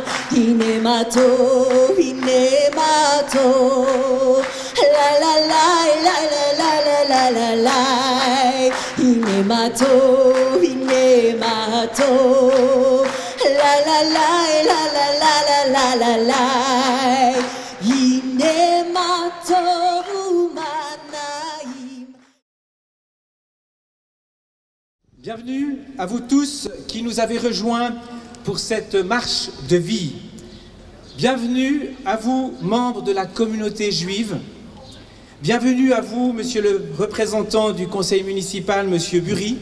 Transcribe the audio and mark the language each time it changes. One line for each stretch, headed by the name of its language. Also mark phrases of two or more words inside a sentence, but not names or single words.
Hebrew: הנה מה טוב, הנה מה טוב, לה לה לה לה לה לה לה לה לה, הנה מה טוב, הנה מה טוב, לה לה לה לה לה לה לה לה לה, הנה מה טוב ומה נעים.
French: Bienvenue à vous tous qui nous avez rejoints pour cette marche de vie. Bienvenue à vous, membres de la communauté juive. Bienvenue à vous, monsieur le représentant du conseil municipal, monsieur Bury.